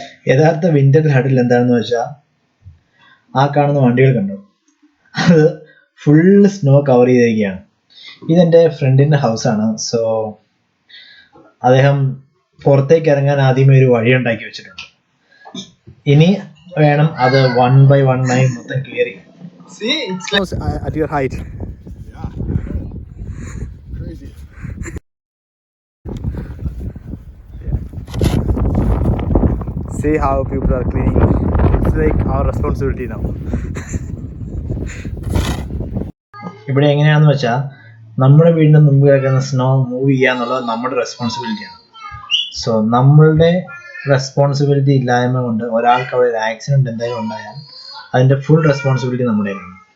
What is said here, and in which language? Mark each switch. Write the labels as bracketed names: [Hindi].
[Malayalam] യഥാർത്ഥ വിൻ്റർ ഹഡിൽ എന്താണെന്ന് വെച്ചാൽ, ആ കാണുന്ന വണ്ടികൾ കണ്ടോ, അത് ഫുൾ സ്നോ കവർ ചെയ്തിരിക്കുകയാണ്. ഇതെൻ്റെ ഫ്രണ്ടിൻ്റെ ഹൗസാണ്. അദ്ദേഹം പുറത്തേക്ക് ഇറങ്ങാൻ ആദ്യമേ ഒരു വഴി ഉണ്ടാക്കി വെച്ചിട്ടുണ്ട്. ഇനി വേണം അത് 1 by 1 ആയി മൊത്തം ക്ലിയർ ചെയ്യാൻ. [English] See, it's like at your height. Yeah. Crazy. See how people are cleaning. It's like our responsibility now. [Malayalam] ഇവിടെ എങ്ങനെയാണെന്ന് വെച്ചാൽ, നമ്മുടെ വീടിന് മുമ്പ് കിടക്കുന്ന സ്നോ മൂവ് ചെയ്യുക എന്നുള്ളത് നമ്മുടെ റെസ്പോൺസിബിലിറ്റിയാണ്. നമ്മളുടെ റെസ്പോൺസിബിലിറ്റി ഇല്ലായ്മ കൊണ്ട് ഒരാൾക്ക് അവിടെ ഒരു ആക്സിഡൻറ്റ് എന്തെങ്കിലും ഉണ്ടായാൽ അതിൻ്റെ ഫുൾ റെസ്പോൺസിബിലിറ്റി നമ്മുടെയാണ്.